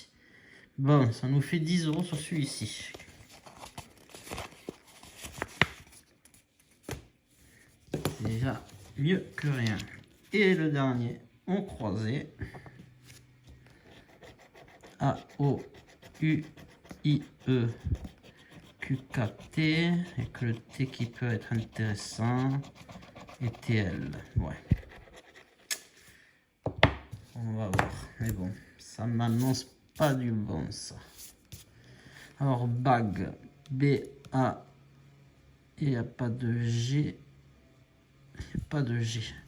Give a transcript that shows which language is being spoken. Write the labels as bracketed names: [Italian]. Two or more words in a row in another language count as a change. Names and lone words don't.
[French] Bon, ça nous fait 10 € sur celui-ci. C'est déjà mieux que rien. Et le dernier, on croisait. A-O-U-I-E. QKT. Et que le T qui peut être intéressant. Et TL. Ouais. On va voir. Mais bon, ça m'annonce pas du bon, ça. Alors, bag. B-A. Il n'y a pas de G. Pas de G.